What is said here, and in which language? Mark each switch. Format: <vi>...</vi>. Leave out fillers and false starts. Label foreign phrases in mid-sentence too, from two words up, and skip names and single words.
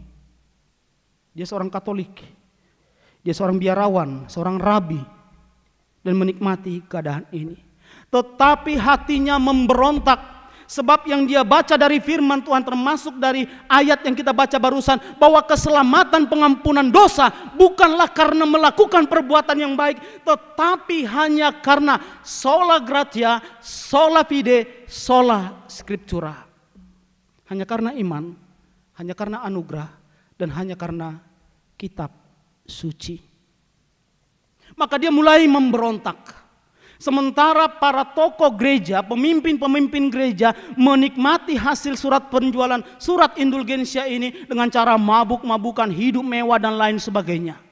<id>Dia seorang Katolik, dia seorang biarawan, seorang rabi, dan menikmati keadaan ini. Tetapi hatinya memberontak, sebab yang dia baca dari firman Tuhan, termasuk dari ayat yang kita baca barusan, bahwa keselamatan pengampunan dosa bukanlah karena melakukan perbuatan yang baik, tetapi hanya karena</id> <la>sola gratia, sola fide, sola scriptura.</la> <id>Hanya karena iman, hanya karena anugerah, dan hanya karena kitab suci. Maka dia mulai memberontak. Sementara para tokoh gereja, pemimpin-pemimpin gereja menikmati hasil surat penjualan, surat indulgensia ini dengan cara mabuk-mabukan, hidup mewah dan lain sebagainya.</id>